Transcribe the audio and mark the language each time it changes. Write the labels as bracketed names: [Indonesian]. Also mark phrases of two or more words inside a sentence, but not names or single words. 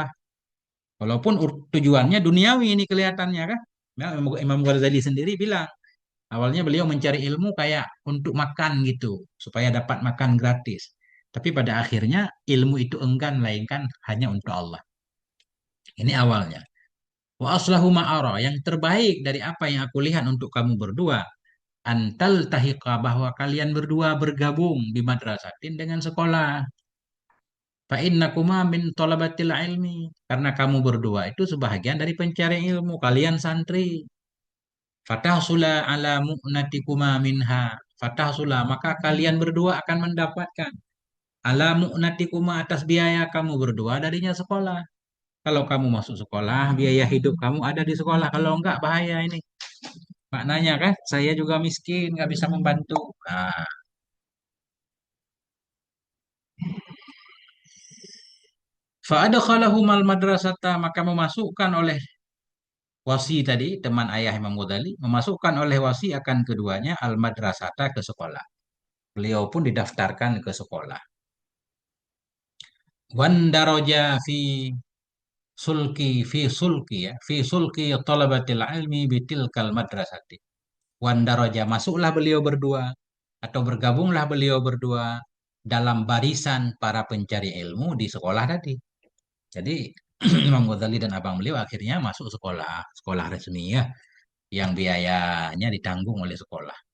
[Indonesian] Walaupun tujuannya duniawi ini kelihatannya kan. Ya, Imam Ghazali sendiri bilang, awalnya beliau mencari ilmu kayak untuk makan gitu, supaya dapat makan gratis. Tapi pada akhirnya ilmu itu enggan melainkan hanya untuk Allah. Ini awalnya. [Arabic] وأصلح ما أرى, [Indonesian] yang terbaik dari apa yang aku lihat untuk kamu berdua, [Arabic] أن تلتحقا [Indonesian] bahwa kalian berdua bergabung di madrasatin dengan sekolah. [Arabic] فإنكما من طلبة العلم, [Indonesian] karena kamu berdua itu sebahagian dari pencari ilmu, kalian santri. [Arabic] فتحصلا على معونتكما منها. Fatahsula, maka kalian berdua akan mendapatkan على معونتكما atas biaya kamu berdua darinya sekolah. [Indonesian] Kalau kamu masuk sekolah, biaya hidup kamu ada di sekolah. Kalau enggak, bahaya ini. Maknanya kan, saya juga miskin, nggak bisa membantu. Nah, [Arabic] فأدخلهما المدرسة, [Indonesian] maka memasukkan oleh wasi tadi, teman ayah Imam Ghazali, memasukkan oleh wasi akan keduanya al-madrasata ke sekolah. Beliau pun didaftarkan ke sekolah. [Arabic] واندرجا في سلك ya, في سلك طلبة العلم بتلك المدرسة. Wandaroja, [Indonesian] masuklah beliau berdua atau bergabunglah beliau berdua dalam barisan para pencari ilmu di sekolah tadi. Jadi Imam Ghazali dan abang beliau akhirnya masuk sekolah, sekolah resmi ya, yang biayanya ditanggung oleh sekolah.